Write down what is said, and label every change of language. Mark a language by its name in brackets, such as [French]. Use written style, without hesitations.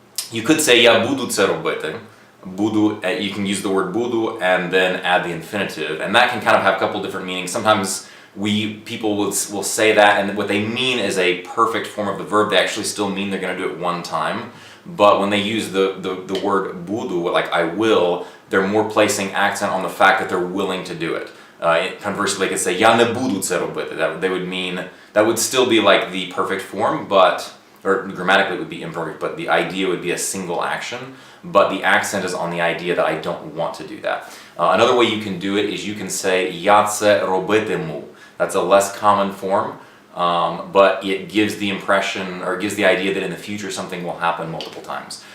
[English] You could say [Ukrainian] я буду це робити. [English] Буду, you can use the word буду and then add the infinitive, and that can kind of have a couple different meanings. Sometimes people will say that, and what they mean is a perfect form of the verb. They actually still mean they're going to do it one time. But when they use the word буду, like I will, they're more placing accent on the fact that they're willing to do it. Conversely, they could say [Ukrainian] я не буду це робити. [English] That would still be like the perfect form, or grammatically it would be imperfect, but the idea would be a single action, but the accent is on the idea that I don't want to do that. Another way you can do it is you can say [Ukrainian] я це робитиму. [English] That's a less common form, but it gives the impression, or gives the idea that in the future something will happen multiple times.